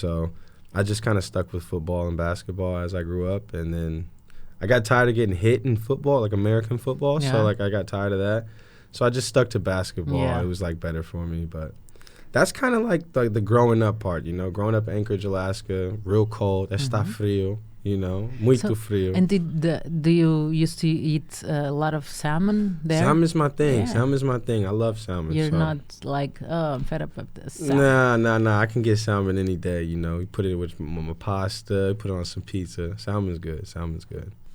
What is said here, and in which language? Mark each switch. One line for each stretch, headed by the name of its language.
English: So I just kind of stuck with football and basketball as I grew up, and then I got tired of getting hit in football, like American football. Yeah. So like I got tired of that. So I just stuck to basketball. Yeah. It was like better for me, but that's kind of like the growing up part, you know. Growing up in Anchorage, Alaska, real cold.
Portuguese: Está frio, you know, muito frio.
English: And do you used to eat a lot of salmon there? Salmon is my thing. Yeah. Salmon is my thing. I love salmon. You're so. not like, oh, I'm fed up with this salmon. Nah. I can get salmon any day, you know. You put it with my pasta, put it on some pizza. Salmon's good.